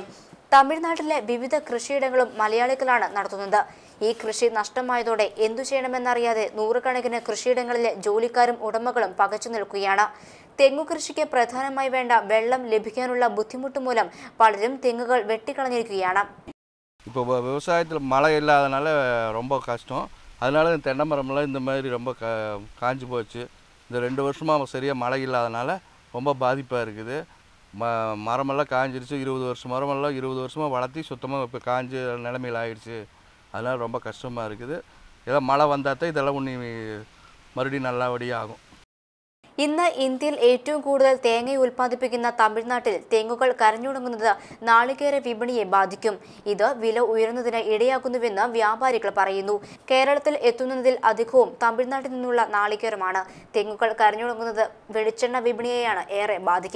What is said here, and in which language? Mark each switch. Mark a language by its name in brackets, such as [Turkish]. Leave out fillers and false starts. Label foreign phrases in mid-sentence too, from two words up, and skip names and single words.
[Malayalam] തമിഴ്നാട്ടിലെ വിവിധ കൃഷിയിടങ്ങളും മലയാളികളാണ് നടത്തുന്നത്. ഈ കൃഷി നഷ്ടമായതോടെ എന്തു ചെയ്യണമെന്നറിയാതെ 100 കണക്കിന് കൃഷിയിടങ്ങളിലെ ജോലിക്കാരും ഉടമകളും പകച്ചു നിൽക്കുകയാണ്. തെങ്ങു കൃഷിക്ക് പ്രധാനമായി വേണ്ട വെള്ളം ലഭിക്കാനുള്ള ബുദ്ധിമുട്ട് മൂലം പലരും തെങ്ങുകൾ വെട്ടിക്കളഞ്ഞിരിക്കുകയാണ്. [Tamil] இப்போ விவசாயத்தில் மழை இல்லாதனால ரொம்ப கஷ்டம். அதனால தென்னை மரம்லாம் இந்த மாதிரி ரொம்ப காஞ்சி போச்சு. இந்த 2 வருஷமாக சரியாக மழை இல்லாதனால ரொம்ப பாதிப்பாக இருக்குது. மரமெல்லாம் காஞ்சிருச்சு. 20 வருஷம் மரமெல்லாம் 20 வருஷமாக வளர்த்தி சுத்தமாக இப்போ காஞ்ச நிலைமையில் ஆயிடுச்சு. அதனால் ரொம்ப கஷ்டமாக இருக்குது. ஏதோ மழை வந்தால் தான் இதெல்லாம் மறுபடியும் நல்லபடியாக ஆகும். [Malayalam] ഇന്ന് ഇന്ത്യയിൽ ഏറ്റവും കൂടുതൽ തേങ്ങ ഉൽപ്പാദിപ്പിക്കുന്ന തമിഴ്നാട്ടിൽ തെങ്ങുകൾ കരഞ്ഞുണങ്ങുന്നത് നാളികേര വിപണിയെ ബാധിക്കും. ഇത് വില ഉയരുന്നതിന് ഇടയാക്കുന്നുവെന്ന് വ്യാപാരികൾ പറയുന്നു. കേരളത്തിൽ എത്തുന്നതിൽ അധികവും തമിഴ്നാട്ടിൽ നിന്നുള്ള നാളികേരമാണ്. തെങ്ങുകൾ കരഞ്ഞുണങ്ങുന്നത് വെളിച്ചെണ്ണ വിപണിയെയാണ് ഏറെ ബാധിക്കുക.